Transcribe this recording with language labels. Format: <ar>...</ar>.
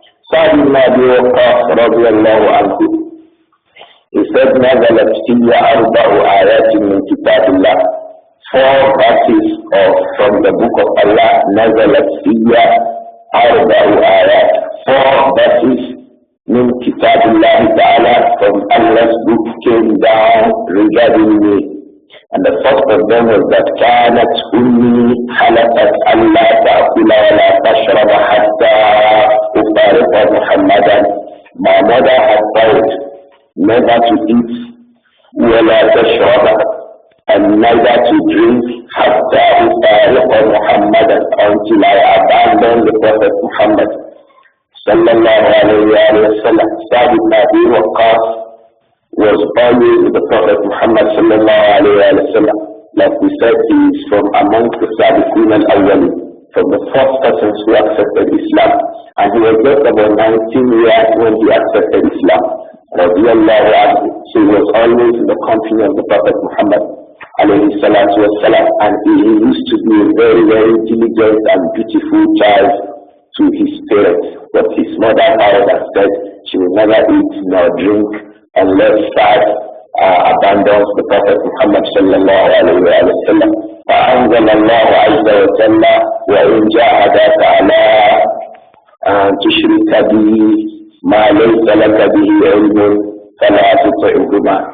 <en>Sa'd ibn Abi Waqqas, radiallahu anhu, he said,</en> <ar>"Nazalat fiyya 4 ayatin min kitabillah."</ar> <en>4 verses from the book of Allah.</en> <ar>Nazalat fiyya 4 ayat.</ar> <en>4 verses</en> <ar>min kitabillah ta'ala,</ar> <en>from Allah's book, came down regarding me. And the first of them was that</en> <ar>كانت أمي حلفت ألا تأكل ولا تشرب حتى أفارق محمدا.</ar> <en>My mother had vowed never to eat</en> <ar>ولا تشرب,</ar> <en>and neither to drink</en> <ar>حتى أفارق محمدا,</ar> <en>until I abandon the Prophet Muhammad sallallahu alayhi wa sallam. Sa'd ibn Abi Waqqas was always with the Prophet Muhammad sallallahu alayhi wa sallam. Like we said, he is from amongst the Sabiqun al-Awwal, from the first persons who accepted Islam. And he was just about 19 years when he accepted Islam. Radiallahu anhu. So he was always in the company of the Prophet Muhammad alayhi salatu wa salam. And he used to be a very, very diligent and beautiful child to his parents. But his mother vowed and said she will never eat nor drink unless Sa'd abandons the Prophet Muhammad sallallahu alayhi wa sallam.</en> <ar>فأنزل الله عز وجل وإن جاهداك على أن تشرك بي ما ليس لك به علم فلا تطعهما.</ar>